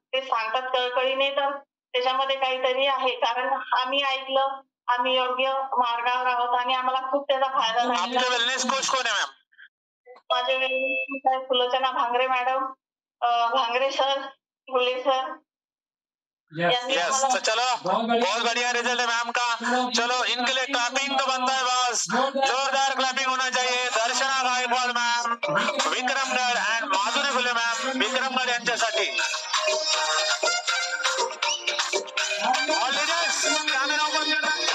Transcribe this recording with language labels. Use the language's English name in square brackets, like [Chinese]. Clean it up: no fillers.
[Marathi] ते सांगतात कळकळीने, तर त्याच्यामध्ये काहीतरी आहे. कारण आम्ही ऐकलं, आम्ही योग्य मार्गावर आहोत आणि आम्हाला खूप त्याचा फायदा झाला. आपले वेलनेस कोच कोण आहे मॅम? माझे wellness coach Sulochana Bhangare madam, Bhangare sir, फुले सर. [Hindi] यस, तो चलो बहुत बढ़िया रिजल्ट है मैम का. चलो इनके लिए क्लैपिंग तो बनता है बस, जोरदार क्लैपिंग होना चाहिए. [Marathi] दर्शना Gaikwad ma'am, Vikramgad and Madhuri Phule ma'am, Vikramgad यांच्यासाठी. ऑल लीडर्स कॅमेरा ओपन करा.